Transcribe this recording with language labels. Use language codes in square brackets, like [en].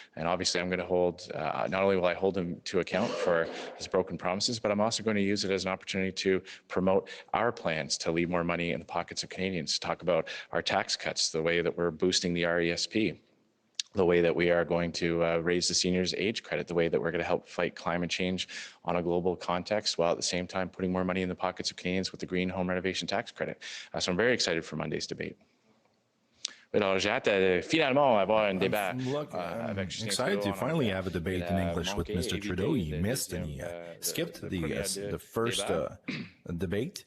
[en] And obviously I'm going to hold, not only will I hold him to account for his broken promises, but I'm also going to use it as an opportunity to promote our plans to leave more money in the pockets of Canadians, to talk about our tax cuts, the way that we're boosting the RESP, the way that we are going to raise the seniors' age credit, the way that we're going to help fight climate change on a global context, while at the same time putting more money in the pockets of Canadians with the green home renovation tax credit. So I'm very excited for Monday's debate. [fr] Alors, j'ai hâte finalement avoir un débat avec Justin Trudeau. [en] Excited to finally have a debate in English with Mr. Trudeau. He missed and he skipped the first debate.